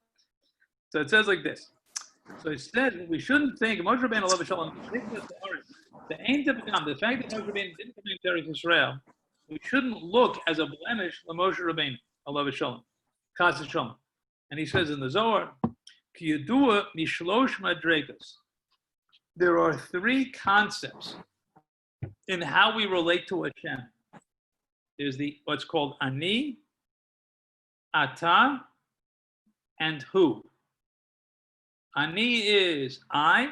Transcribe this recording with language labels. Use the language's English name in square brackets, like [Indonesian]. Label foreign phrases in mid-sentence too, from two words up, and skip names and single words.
[English] So it says like this. So it says we shouldn't think Moshe Rabbeinu [Hebrew] עליו השלום. [English] The fact that Moshe Rabbeinu didn't come into Eretz Yisrael, we shouldn't look as a blemish on Moshe Rabbeinu [Hebrew] עליו השלום. חס ושלום. [English] And he says in the Zohar, [Hebrew] כידוע משלוש מדרגות. [English] There are 3 concepts in how we relate to Hashem. There's what's called [Hebrew] אני, אתה, [English] and hu. Ani is I.